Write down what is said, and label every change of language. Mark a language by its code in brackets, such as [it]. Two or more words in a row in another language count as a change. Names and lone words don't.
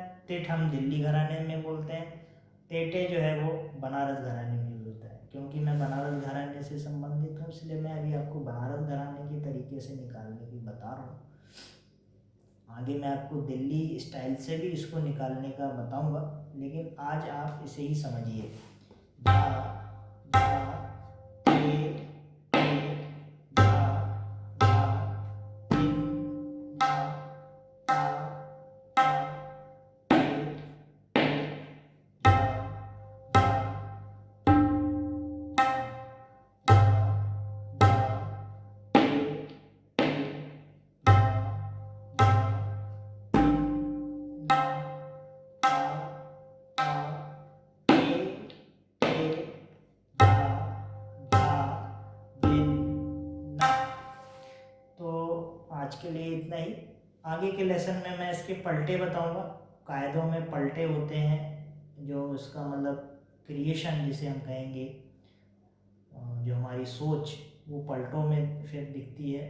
[hi] तिट हम दिल्ली घराने में बोलते हैं, तेटे जो है वो बनारस घराने में यूज होता है। क्योंकि मैं बनारस घराने से संबंधित हूँ, इसलिए मैं अभी आपको बनारस घराने के तरीके से निकालने की बता रहा हूँ। आगे मैं आपको दिल्ली स्टाइल से भी इसको निकालने का बताऊंगा, लेकिन आज आप इसे ही समझिए। धा धा ते ते धा धा तिन्ना ता ता ते ते धा धा दिन्ना धा धा ते ते धा धा तिन्ना ता ता ते ते धा धा दिन्ना। तो आज के लिए इतना ही। आगे के लेसन में मैं इसके पलटे बताऊंगा। कायदों में पलटे होते हैं, जो इसका मतलब क्रिएशन जिसे हम कहेंगे, जो हमारी सोच वो पलटों में फिर दिखती है।